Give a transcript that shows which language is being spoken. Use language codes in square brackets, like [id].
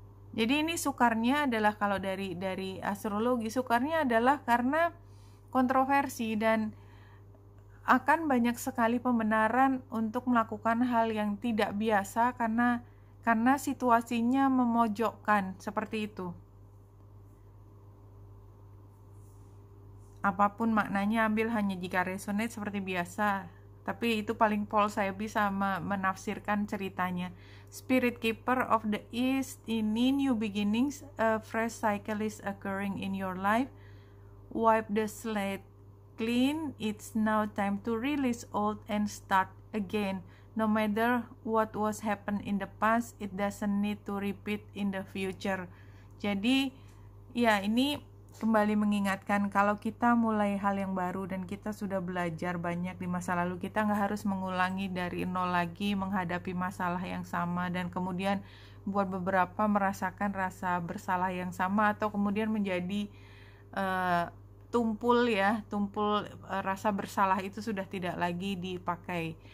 [id] Jadi ini sukarnya adalah, kalau dari astrologi, sukarnya adalah karena kontroversi dan akan banyak sekali pembenaran untuk melakukan hal yang tidak biasa karena situasinya memojokkan seperti itu. Apapun maknanya, ambil hanya jika resonate seperti biasa. Tapi itu paling saya bisa menafsirkan ceritanya. [en] Spirit Keeper of the East, ini new beginnings, a fresh cycle is occurring in your life. Wipe the slate clean, it's now time to release old and start again. No matter what was happened in the past, it doesn't need to repeat in the future. [id] Jadi ya, ini kembali mengingatkan kalau kita mulai hal yang baru dan kita sudah belajar banyak di masa lalu, kita nggak harus mengulangi dari nol lagi menghadapi masalah yang sama, dan kemudian buat beberapa merasakan rasa bersalah yang sama, atau kemudian menjadi tumpul rasa bersalah itu sudah tidak lagi dipakai.